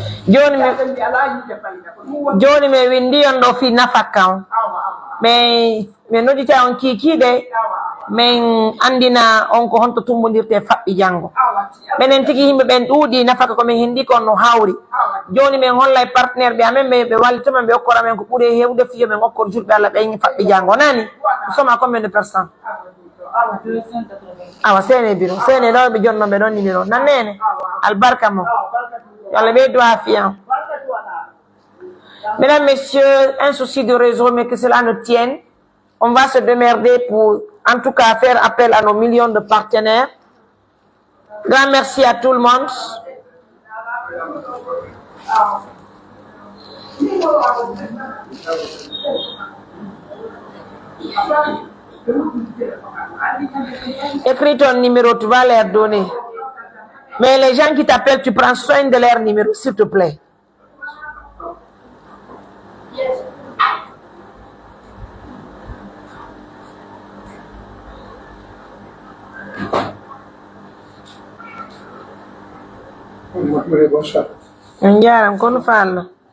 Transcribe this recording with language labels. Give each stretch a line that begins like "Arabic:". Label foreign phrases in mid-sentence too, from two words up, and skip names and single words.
Fula: Joni me windi on do fi nafakam me nodita on kiki de men andina on ko honto tumbondirte fabbi jango benen tigi himbe ben duudi nafaka ko men hindi ko no hawri joni men hollay partenaire be amen be walito men be okora men ko bude hewde fiyo men okkor jurbe alla be fabbi jango nani soma
French: combien de personnes
Fula: awa sene biro sene do be jonno be don numéro nanene albarka mo yalla be do afian.
French: Mesdames, messieurs, un souci de réseau, mais que cela ne tienne. On va se démerder pour, en tout cas, faire appel à nos millions de partenaires. Grand merci à tout le monde. Écris ton numéro, tu vas leur donner. Mais les gens qui t'appellent, tu prends soin de leur numéro, s'il te plaît.
Fula: Njaram kono fallo.